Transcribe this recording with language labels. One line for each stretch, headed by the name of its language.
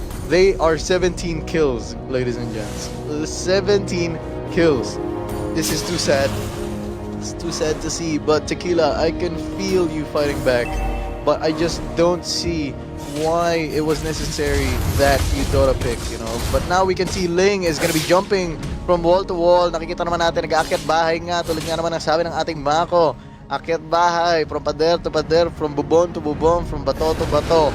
English: They are 17 kills, ladies and gents. 17 kills. This is too sad. It's too sad to see, but Tequila, I can feel you fighting back, but I just don't see why it was necessary that Eudora pick, But now we can see Ling is gonna be jumping from wall to wall.
Filipino: Nakikita naman natin, nag-aakyat bahay nga, tulad nga naman ang sabi ng ating Mako. Akyat bahay, from pader to pader, from bubon to bubon, from bato to bato.